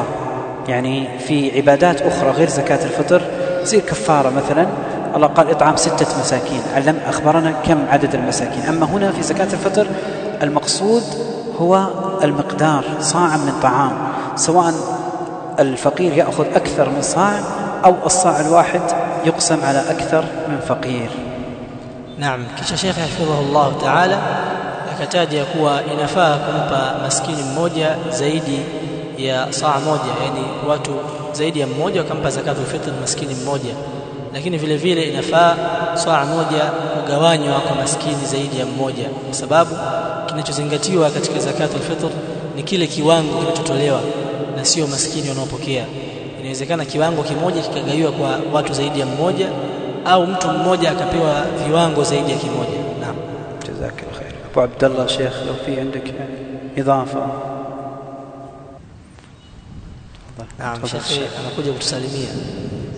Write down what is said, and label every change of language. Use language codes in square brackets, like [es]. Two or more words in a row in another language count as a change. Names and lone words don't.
[ar] يعني في عبادات أخرى غير زكاة الفطر زي الكفارة مثلا، الله قال إطعام 6 مساكين، أخبرنا كم عدد المساكين. أما هنا في زكاة الفطر المقصود هو المقدار، صاع من طعام، سواء الفقير يأخذ أكثر من صاع أو الصاع الواحد يقسم على أكثر من فقير. نعم. [sw] kisha Sheikh [ar] حفظه الله تعالى [sw] akataja kuwa inafaa kumpa maskini mmoja zaidi ya saa moja, yani watu zaidi ya mmoja wakampa [ar] زكاة الفطر [sw] maskini mmoja, lakini vile vile inafaa saa moja kugawanywa kwa maskini zaidi ya mmoja, kwa sababu kinachozingatiwa katika [ar] زكاة الفطر [sw] ni kile kiwango kinachotolewa na sio maskini wanaopokea. Inawezekana kiwango kimoja kikagawiwa kwa watu zaidi ya mmoja au mtu mmoja akapewa viwango zaidi ya kimoja. Naam, [ar] جزاك الله خير. Abu Abdullah Sheikh, لو في عندك إضافة. [sw] Naam, Sheikh anakuja kutusalimia.